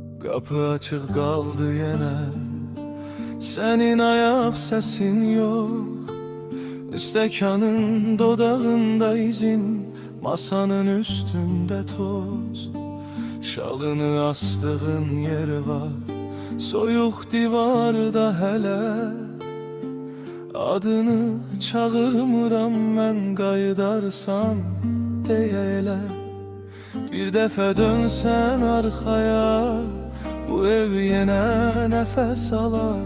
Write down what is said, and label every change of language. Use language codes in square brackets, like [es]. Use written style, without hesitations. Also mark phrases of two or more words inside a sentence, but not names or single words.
[tr] Kapı açık kaldı yine, senin ayak sesin yok. İstekanın dodağında izin, masanın üstünde toz. Şalını astığın yer var, [az] soyuq divarda hele. Adını çağırmıram mən, qayıdarsan deyə elə. Bir dəfə dönsən arxaya, bu ev yenə nəfəs alar.